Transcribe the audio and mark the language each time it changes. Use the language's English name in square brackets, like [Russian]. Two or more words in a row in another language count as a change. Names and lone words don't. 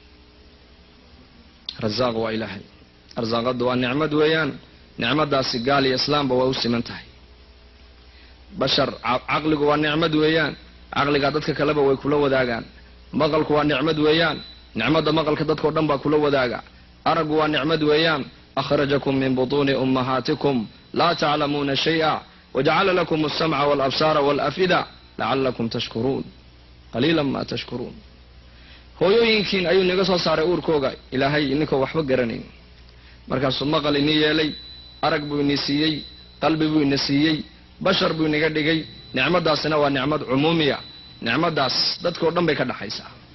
[Somali] razaaq waa ilaahay arsaaqadu waa nicmad weeyaan nicmadaasi gaal iyo islaamba waa u siman tahay bashar caqligu waa nicmad weeyaan caqliga dadka kaleba way kula wadaagaan maqalku waa nicmad weeyaan nicmada maqalka dadkoo dhan baa kula wadaaga aragu waa nicmad weeyaan akhrajakum [Arabic] من بطون أمهاتكم لا تعلمون شيئا وجعل لكم السمع والأبصار والأفئدة لعلكم تشكرون قليلا ما تشكرون [Somali] hooyooyinkiin ayuu naga soo saaray uurkooga ilaahay inkoo waxba garanayn markaasuu maqal inii yeelay arag buu inii siiyey qalbi buu inii siiyey bashar buu inaga dhigay nicmadaasina waa nicmad cumuumiya nicmadaas dadkoo dhan bay ka dhaxaysaa